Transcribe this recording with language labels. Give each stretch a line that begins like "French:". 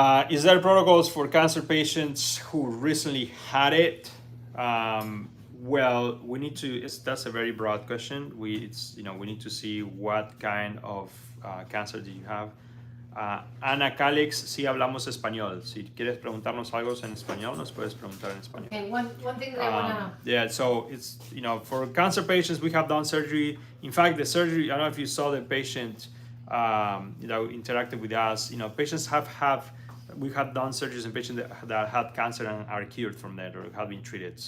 English: Is there protocols for cancer patients who recently had it? Well, we need to. That's a very broad question. We need to see what kind of cancer do you have.
Spanish: Ana Calix, sí hablamos español. Si quieres preguntarnos algo en español, nos puedes preguntar en español.
English: Okay, one thing that I want to... Yeah, so it's, for cancer patients, we have done surgery. In fact, the surgery, I don't know if you saw the patient, interacted with us. Patients we have done surgeries in patients that had cancer and are cured from that or have been treated.